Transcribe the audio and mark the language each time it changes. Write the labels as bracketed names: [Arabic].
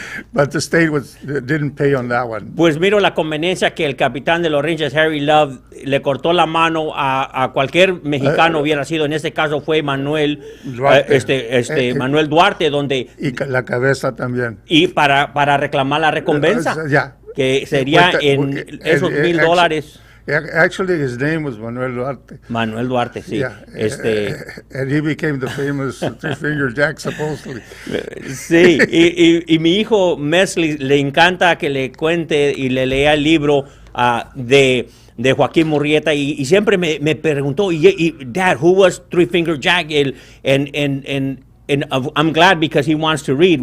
[English] But the state didn't pay on that one. [Spanish] Pues miro la conveniencia que el capitán de los Rangers, Harry Love, le cortó la mano a cualquier mexicano hubiera sido. En este caso fue Manuel Duarte, Manuel Duarte, donde y la cabeza también. Y para reclamar la recompensa, [English] yeah, [Spanish] que sería en esos $1,000. [English] Actually, his name was Manuel Duarte. [Spanish] Manuel Duarte, sí. [English] Yeah, and he became the famous three-finger Jack, supposedly. [Spanish] Sí, y mi hijo Mesli le encanta que le cuente y le lea el libro de Joaquín Murrieta y siempre me preguntó, [English] Dad, who was Three-Finger Jack? And I'm glad because he wants to read.